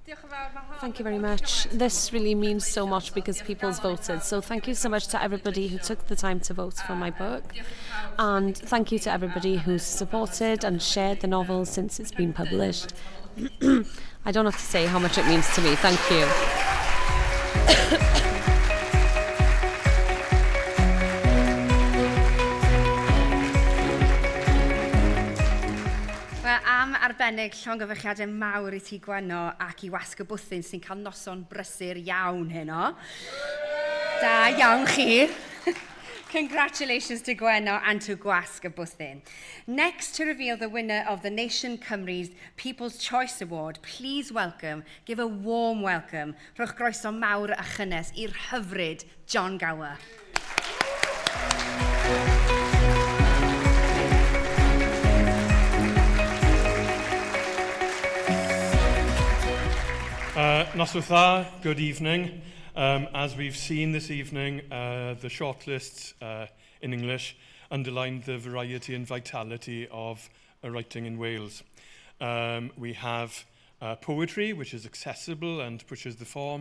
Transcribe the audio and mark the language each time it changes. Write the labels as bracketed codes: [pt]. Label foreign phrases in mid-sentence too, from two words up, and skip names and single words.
[en] Thank you very much. This really means so much because people's voted. So thank you so much to everybody who took the time to vote for my book. And thank you to everybody who's supported and shared the novel since it's been published. I don't have to say how much it means to me. Thank you. [cy] Am arbennig llongyfarchiadau mawr I ti Gwenno ac I wasg y bwthyn sy'n cael noson brysur iawn heno. Da iawn chi. [en] Congratulations to Gwenno and to Gwasg y Bwthyn. Next, to reveal the winner of the Nation Cymru's People's Choice Award, please give a warm welcome, [cy] rhowch groeso mawr a chynnes i'r hyfryd John Gower. Noswaith dda, [en] good evening. As we've seen this evening, the shortlists in English underlined the variety and vitality of writing in Wales. We have poetry, which is accessible and pushes the form.